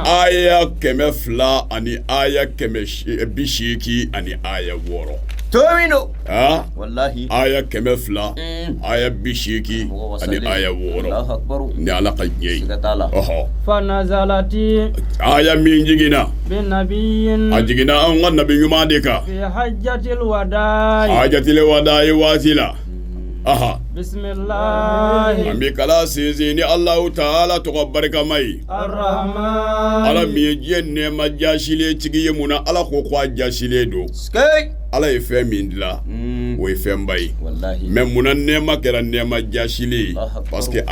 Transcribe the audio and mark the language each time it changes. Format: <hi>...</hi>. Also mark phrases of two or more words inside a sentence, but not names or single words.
<bm>aya 200 ani aya 180 ani aya 6 tomino wallahi aya 200 aya 80 ani aya 6</bm> <ar>الله أكبر</ar> <bm>ni Ala ka ɲɛ ye</bm> <ar>فنزلت</ar> <bm>aya min jigina</bm> <ar>بالنبيين</ar> <bm>a jigina an ka nabi ɲuman de kan</bm> <ar>في حجة الوداع حجة الوداع</ar> <bm>waati la bismillah ambi kala sinsin ni</bm> <ar>الله تعالى</ar> <bm>tɔgɔ barikama ye arrahman Ala min ye diɲɛ nɛɛma jaasilen tigi ye mun na Ala ko a jaasilen don Ala ye fɛn min dilan o ye fɛnba ye mais mun na nɛɛma kɛra nɛɛma jaasilen ye</bm> <fr>parce que</fr> <bm>a</bm>